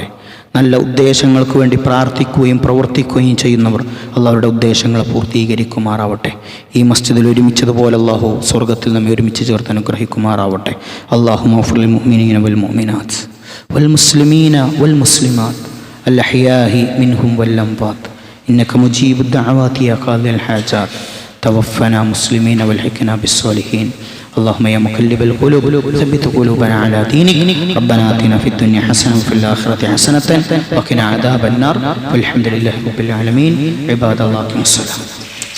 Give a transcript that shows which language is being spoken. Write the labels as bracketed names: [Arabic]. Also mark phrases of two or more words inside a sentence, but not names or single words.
[Malayalam] നല്ല ഉദ്ദേശങ്ങൾക്ക് വേണ്ടി പ്രാർത്ഥിക്കുകയും പ്രവർത്തിക്കുകയും ചെയ്യുന്നവർ അള്ളാഹുരുടെ ഉദ്ദേശങ്ങളെ പൂർത്തീകരിക്കുമാറാവട്ടെ. ഈ മസ്ജിദിൽ ഒരുമിച്ചതുപോലെ അള്ളാഹു സ്വർഗത്തിൽ നമ്മെ ഒരുമിച്ച് ചേർത്ത് അനുഗ്രഹിക്കുമാറാവട്ടെ. [Arabic] اللهم اغفر للمؤمنين والمؤمنات والمسلمين والمسلمات الأحياء منهم والأموات إنك مجيب الدعوات يا قاضي الحاجات توفنا مسلمين والحقنا بالصالحين اللهم يا مقلب القلوب ثبت قلوبنا على دينك ربنا آتنا في الدنيا حسنة وفي الآخرة حسنة وقنا عذاب النار والحمد لله رب العالمين عباد الله الصلاة.